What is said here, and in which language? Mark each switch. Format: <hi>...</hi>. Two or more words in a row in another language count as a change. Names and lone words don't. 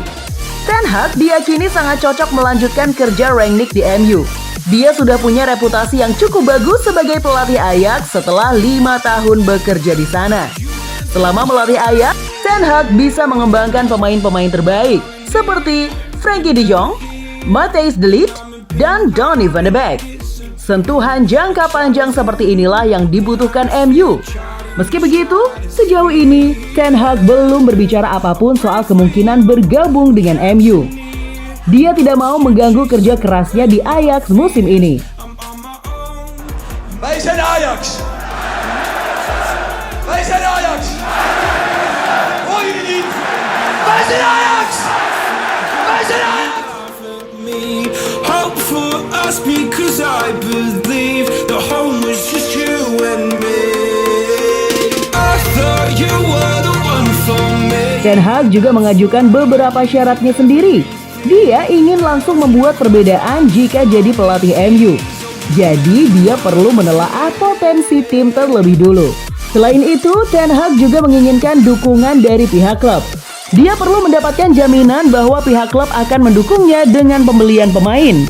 <id>Ten Hag diyakini sangat cocok melanjutkan kerja Rangnick di MU. Dia sudah punya reputasi yang cukup bagus sebagai pelatih Ajax setelah 5 tahun bekerja di sana. Selama melatih Ajax, Ten Hag bisa mengembangkan pemain-pemain terbaik seperti Frenkie de Jong, Matthijs de Ligt, dan Donny van de Beek. Sentuhan jangka panjang seperti inilah yang dibutuhkan MU. Meski begitu, sejauh ini Ten Hag belum berbicara apapun soal kemungkinan bergabung dengan MU. Dia tidak mau mengganggu kerja kerasnya di Ajax musim ini.</id> <nl>Wij zijn Ajax. Wij zijn Ajax. Hoor jullie niet? Wij zijn Ajax. Wij zijn Ajax.</nl> <en>Hope for us because I believe the home was just you and me. I thought you were the one for me.</en> <id>Ten Hag juga mengajukan beberapa syaratnya sendiri. Dia ingin langsung membuat perbedaan jika jadi pelatih MU. Jadi dia perlu menelaah potensi tim terlebih dulu. Selain itu, Ten Hag juga menginginkan dukungan dari pihak klub. Dia perlu mendapatkan jaminan bahwa pihak klub akan mendukungnya dengan pembelian pemain.</id>